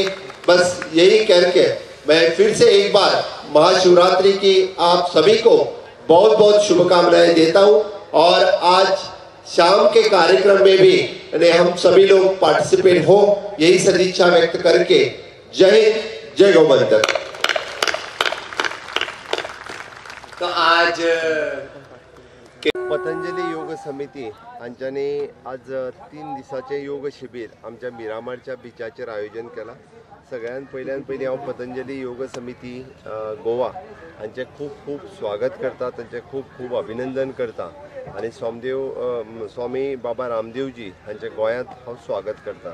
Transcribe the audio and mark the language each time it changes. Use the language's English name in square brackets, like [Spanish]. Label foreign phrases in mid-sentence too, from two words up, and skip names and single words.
[Hindi] बस यही करके मैं फिर से एक बार महाशिवरात्रि की आप सभी को बहुत बहुत शुभकामनाएं देता हूं और आज शाम के कार्यक्रम में भी हम सभी लोग पार्टिसिपेट हो, यही सदिच्छा व्यक्त करके जय हिंद, जय गौबंदर। [Konkani] तो आज पतंजली योग समिती हांच्यानी आज 3 दिसाचे योग शिबीर आमच्या मिरामारच्या बिचाचेर आयोजन केला। सगळ्यात पयली हांव पतंजली योग समिती गोवा हांचे खूब खूब स्वागत करता, तांचे खूब खूब अभिनंदन करता आणि स्वामी बाबा रामदेवजी हांचे गोंयांत हांव स्वागत करता।